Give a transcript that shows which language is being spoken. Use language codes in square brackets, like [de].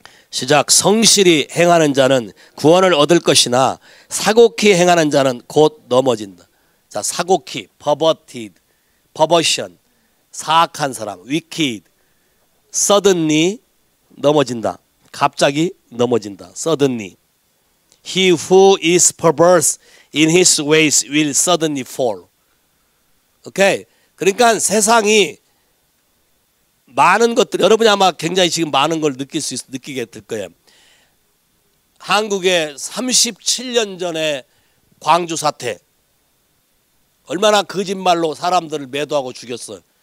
[ko] 시작. 성실히 행하는 자는 구원을 얻을 것이나 사곡히 행하는 자는 곧 넘어진다. 자, 사곡히, [en] perverted, perversion, [ko] 사악한 사람, wicked, suddenly 넘어진다. 갑자기 넘어진다. suddenly. [en] He who is perverse in his ways will suddenly fall. [ko] 오케이. 그러니까 세상이 많은 것들, 여러분이 아마 굉장히 지금 많은 걸 느끼게 될 거예요. 한국에 37년 전에 광주 사태, 얼마나 거짓말로 사람들을 매도하고 죽였어요.